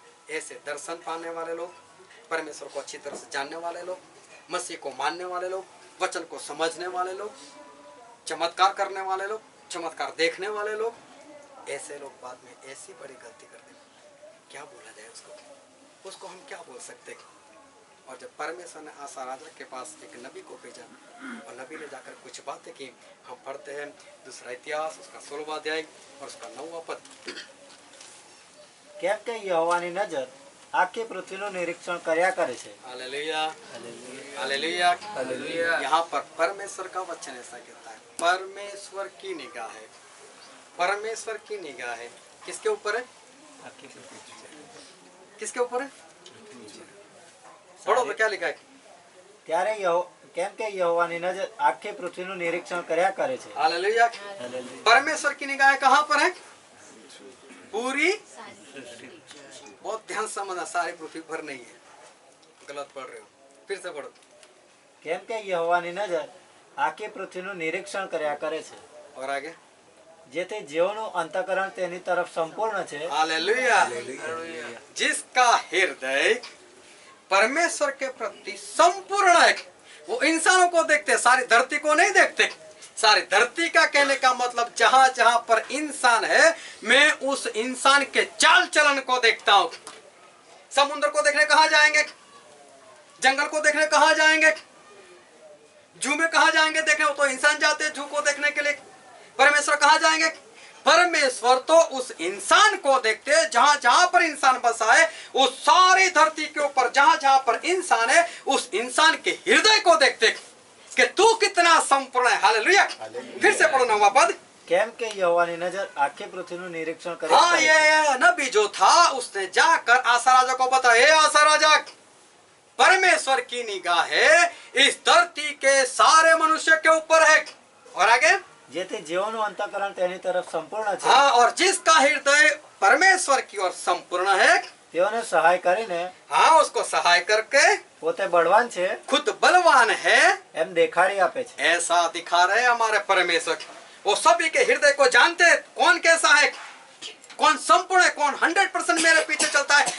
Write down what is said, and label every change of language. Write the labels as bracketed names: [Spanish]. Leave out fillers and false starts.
[Hindi] ऐसे दर्शन पाने वाले लोग, परमेश्वर को अच्छी तरह से जानने वाले लोग, मसीह को मानने वाले लोग, वचन को समझने वाले लोग, चमत्कार करने वाले लोग, चमत्कार देखने वाले लोग, ऐसे लोग बाद में ऐसी बड़ी गलती करते हैं, क्या बोला जाए उसको हम क्या बोल सकते हैं। और जब परमेश्वर ने आसा राजा के पास एक नबी को भेजा और नबी ने जाकर कुछ बातें की, हम पढ़ते हैं दूसरा इतिहास उसका 16वां अध्याय और उसका 9वां पद। [Gujarati] કેમ કે યહોવાની નજર આખી પૃથ્વીનું નિરીક્ષણ કર્યા કરે છે. [Hindi] Hallelujah, hallelujah, hallelujah. यहाँ पर परमेश्वर का वचन ऐसा कहता है, परमेश्वर की निगाह है, परमेश्वर की निगाह है किसके ऊपर है? किसके ऊपर है? पढ़ो तो क्या लिखा है? [Gujarati] ત્યારે કેમ કે યહોવાની નજર આખી પૃથ્વીનું નિરીક્ષણ કર્યા કરે છે. [Hindi] हालेलुया। परमेश्वर की निगाह कहाँ पर है? पूरी, बहुत ध्यान से समझना, सारी पृथ्वी पर नहीं है, गलत पढ़ रहे हो, फिर से पढ़ो। [Gujarati] કેમ કે યહોવાની નજર આખી પૃથ્વીનું નિરીક્ષણ કર્યા કરે છે. [Hindi] और आगे? [Gujarati] જેથી જેઓનું અંતઃકરણ તેની તરફ સંપૂર્ણ છે. [Hindi] हालेलुया। जिसका हृदय परमेश्वर के प्रति संपूर्ण है, वो इंसानों को देखते, सारी धरती को नहीं देखते। सारी धरती का कहने का मतलब जहां जहां पर इंसान है, मैं उस इंसान के चाल चलन को देखता हूं। समुद्र को देखने कहां जाएंगे? जंगल को देखने कहां जाएंगे? जू में कहां जाएंगे देखने? वो तो इंसान जाते हैं जू को देखने के लिए। परमेश्वर कहां जाएंगे? परमेश्वर तो उस इंसान को देखते, जहां जहां पर इंसान बसा है, उस सारी धरती के ऊपर जहां जहां पर इंसान है, उस इंसान के हृदय को देखते कि तू कितना संपूर्ण है। हालेलुया। फिर से पढ़ो 9वां पद। [Gujarati] કેમ કે યહોવાની નજર આખી પૃથ્વીનું નિરીક્ષણ કરે [Hindi] हाँ, [Gujarati] છે। [Hindi] ये नबी जो था उसने जाकर आसा राजा को बताया, हे आसा राजा, परमेश्वर की निगाह है इस धरती के सारे मनुष्य के ऊपर है। और आगे, [Gujarati] જેથી જેઓનું અંતઃકરણ તેની તરફ સંપૂર્ણ છે [Hindi] हाँ, और जिसका हृदय परमेश्वर की ओर संपूर्ण है, [Gujarati] તેઓને સહાય કરીને [Hindi] हाँ, उसको सहाय करके [Gujarati] પોતે બળવાન છે [Hindi] खुद बलवान है [Gujarati] એમ દેખાડી આપે છે। [Hindi] ऐसा दिखा रहे हमारे परमेश्वर। वो सभी के हृदय को जानते हैं, कौन कैसा है, कौन संपूर्ण है, कौन 100% मेरे पीछे चलता है।